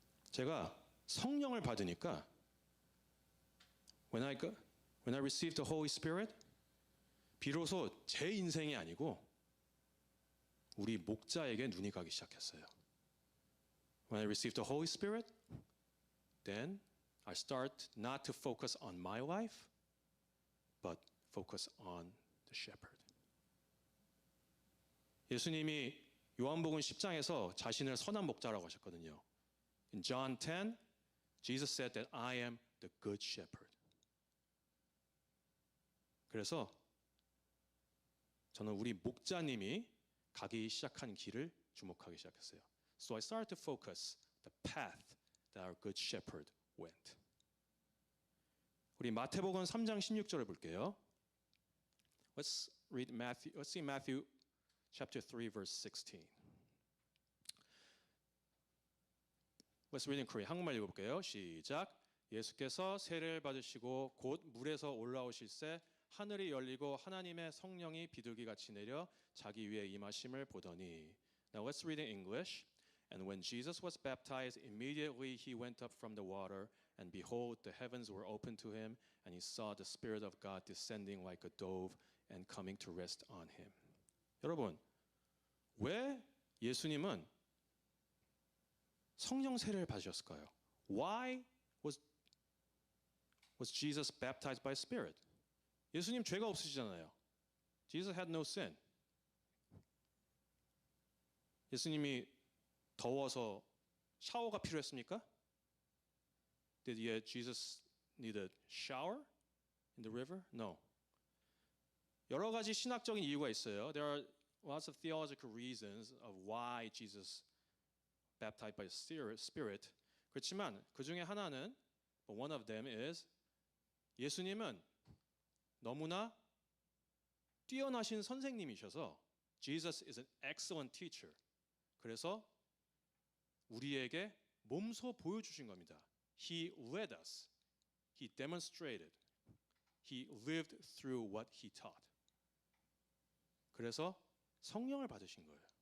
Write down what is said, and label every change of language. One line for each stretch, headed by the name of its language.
Korean: 제가 성령을 받으니까
English: when I received the Holy Spirit,
Korean: 비로소 제 인생이 아니고 우리 목자에게 눈이 가기 시작했어요.
English: When I received the Holy Spirit, then I start not to focus on my life, but focus on the shepherd.
Korean: 예수님이 요한복음 10장에서 자신을 선한 목자라고 하셨거든요.
English: In John 10, Jesus said that I am the good shepherd.
Korean: 그래서 저는 우리 목자님이 가기 시작한 길을 주목하기 시작했어요.
English: So I started to focus the path that our good shepherd went.
Korean: 우리 마태복음 3장 16절을 볼게요.
English: Let's see Matthew chapter 3 verse 16. Let's read in Korean.
Korean: 한국말 읽어볼게요. 시작. 예수께서 세례를 받으시고 곧 물에서 올라오실새 하늘이 열리고 하나님의 성령이 비둘기같이 내려 자기 위에 임하심을 보더니.
English: Now let's read in English. And when Jesus was baptized, immediately he went up from the water, And behold, the heavens were opened to him, and he saw the Spirit of God descending like a dove and coming to rest on him.
Korean: 여러분, 왜 예수님은 성령 세례를 받으셨을까요?
English: Why was Jesus baptized by Spirit?
Korean: 예수님 죄가 없으시잖아요.
English: Jesus had no sin.
Korean: 예수님이 더워서 샤워가 필요했습니까?
English: Did Jesus need a shower in the river? No.
Korean: 여러 가지 신학적인 이유가 있어요.
English: There are lots of theological reasons of why Jesus baptized by the Spirit.
Korean: 그렇지만 그 중에 하나는
English: one of them is
Korean: 예수님은 너무나 뛰어나신 선생님이셔서
English: Jesus is an excellent teacher.
Korean: 그래서 우리에게 몸소 보여주신 겁니다.
English: He led us. He demonstrated. He lived through what he taught.
Korean: 그래서 성령을 받으신 거예요.